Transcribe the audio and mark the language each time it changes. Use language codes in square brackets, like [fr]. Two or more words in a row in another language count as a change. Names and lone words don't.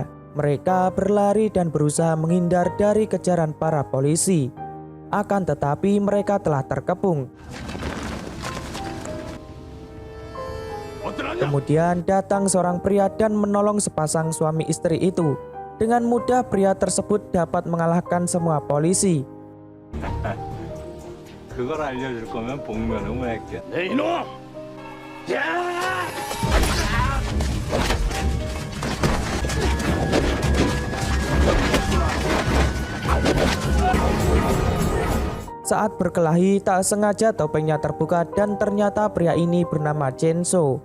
[id] Mereka berlari dan berusaha menghindar dari kejaran para polisi. Akan tetapi mereka telah terkepung. Kemudian datang seorang pria dan menolong sepasang suami istri itu. Dengan mudah pria tersebut dapat mengalahkan semua polisi. [ko] 그걸 알려줄 거면 복면 응원할게. 네 이놈! [id] Saat berkelahi, tak sengaja topengnya terbuka dan ternyata pria ini bernama Chenso.